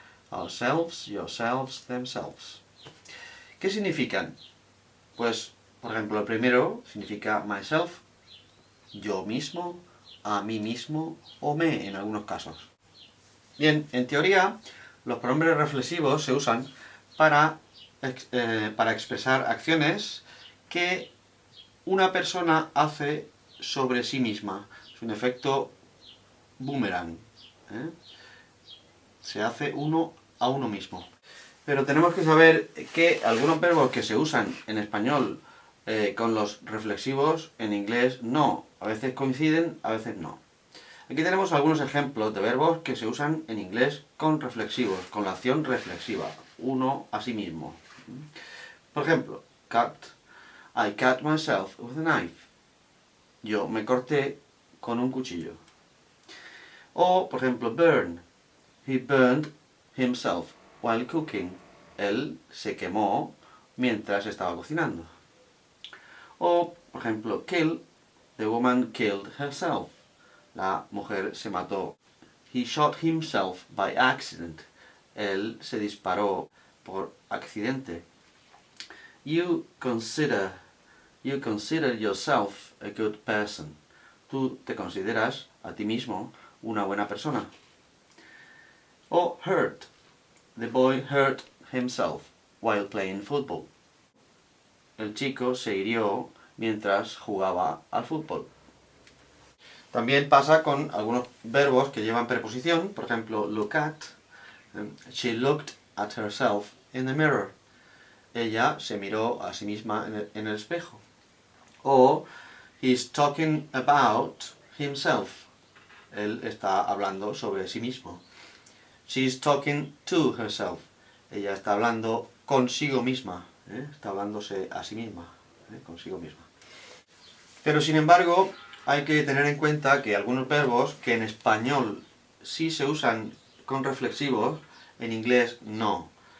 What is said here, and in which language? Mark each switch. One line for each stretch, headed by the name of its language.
English: Ourselves, yourselves, themselves.
Spanish: ¿Qué significan? Pues, por ejemplo, el primero significa myself, yo mismo, a mí mismo o me en algunos casos. Bien, en teoría, los pronombres reflexivos se usan para expresar acciones que una persona hace sobre sí misma. Es un efecto boomerang. Se hace uno a uno mismo. Pero tenemos que saber que algunos verbos que se usan en español con los reflexivos, en inglés no. A veces coinciden, a veces no. Aquí tenemos algunos ejemplos de verbos que se usan en inglés con reflexivos, con la acción reflexiva, uno a sí mismo. Por ejemplo, cut.
English: I cut myself with a knife.
Spanish: Yo me corté con un cuchillo. O, por ejemplo,
English: burn. He burned himself while cooking.
Spanish: Él se quemó mientras estaba cocinando. O, por ejemplo, kill.
English: The woman killed herself.
Spanish: La mujer se mató.
English: He shot himself by accident.
Spanish: Él se disparó por accidente.
English: You consider yourself a good person.
Spanish: Tú te consideras a ti mismo una buena persona. O hurt.
English: The boy hurt himself while playing football.
Spanish: El chico se hirió mientras jugaba al fútbol. También pasa con algunos verbos que llevan preposición, por ejemplo, look at.
English: She looked at herself in the mirror.
Spanish: Ella se miró a sí misma en el espejo.
English: O he's talking about himself.
Spanish: Él está hablando sobre sí mismo.
English: She's talking to herself.
Spanish: Ella está hablando consigo misma. Está hablándose a sí misma. Consigo misma. Pero sin embargo, hay que tener en cuenta que algunos verbos que en español sí se usan con reflexivos, en inglés no.